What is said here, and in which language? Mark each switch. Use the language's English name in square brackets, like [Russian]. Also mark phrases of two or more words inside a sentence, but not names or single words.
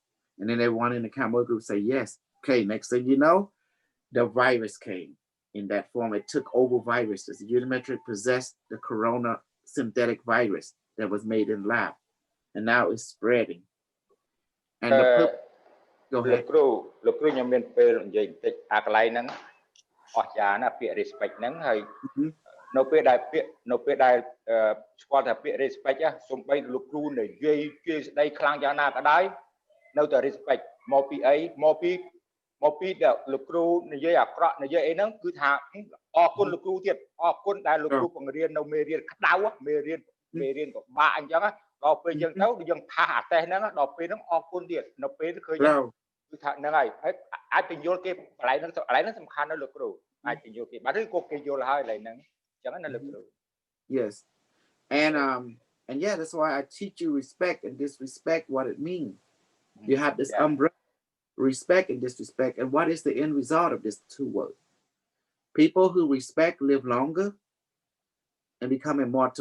[English] And then everyone in the Cambodia group say yes. Okay, next thing you know, the virus came in that form. It took over viruses. The unimetric possessed the corona synthetic virus that was made in lab. And now it's spreading. And go ahead. [Khmer] លោកគ្រូខ្ញុំមានពេលនិយាយបន្តិចអាកន្លែងហ្នឹងអស្ចារ្យណាស់ពាក្យ respect ហ្នឹងហើយនៅពេលដែលស្គាល់ថាពាក្យ respect សូម្បីលោកគ្រូនិយាយជាស្ដីខ្លាំងយ៉ាងណាក៏ដោយនៅតែ respect មកពីអីមកពីលោកគ្រូនិយាយអាក្រក់និយាយអីហ្នឹងគឺថាអរគុណលោកគ្រូទៀតអរគុណដែលលោកគ្រូបង្រៀននៅមេរៀនក្តៅមេរៀន មេរៀនពិបាកអញ្ចឹងដល់ពេលយើងទៅយើងថាអាតេសហ្នឹងដល់ពេលហ្នឹងអរគុណទៀតនៅពេលឃើញគឺថាហ្នឹងហើយអាចទៅយល់គេកន្លែងហ្នឹងសំខាន់ណាស់លោកគ្រូអាចទៅយល់គេបាទឬក៏គេយល់ហើយកន្លែងហ្នឹងអញ្ចឹងណាលោកគ្រូ [English] Yes and yeah, that's why I teach you respect and disrespect what it means. You have this umbrella, respect and disrespect, and what is the end result of this two words? People who respect live longer and become immortal.